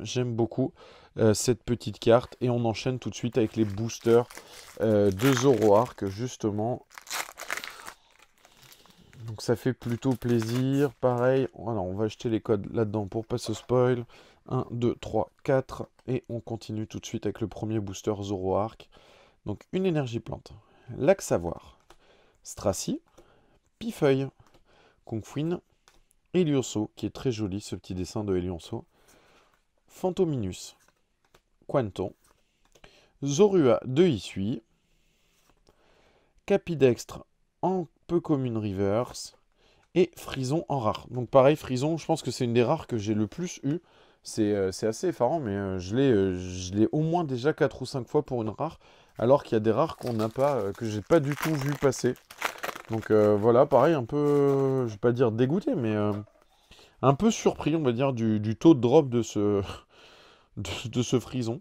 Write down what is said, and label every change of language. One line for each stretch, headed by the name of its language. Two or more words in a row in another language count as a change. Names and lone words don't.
French: J'aime beaucoup cette petite carte. Et on enchaîne tout de suite avec les boosters de Zoroark, justement. Donc ça fait plutôt plaisir. Pareil, voilà, on va acheter les codes là-dedans pour pas se spoil. 1, 2, 3, 4. Et on continue tout de suite avec le premier booster Zoroark. Donc une énergie plante. Lac Savoir. Stracy. Pifeuille. Kungfuin. Elionso, qui est très joli ce petit dessin de Elionso. Phantominus. Quanton. Zorua de Isui. Capidextre en peu commune reverse. Et Frison en rare. Donc pareil, Frison, je pense que c'est une des rares que j'ai le plus eu. C'est assez effarant, mais je l'ai au moins déjà 4 ou 5 fois pour une rare. Alors qu'il y a des rares qu'on n'a pas, que j'ai pas du tout vu passer. Donc voilà, pareil, un peu, je vais pas dire dégoûté, mais un peu surpris, on va dire, du taux de drop de ce, de ce Frison.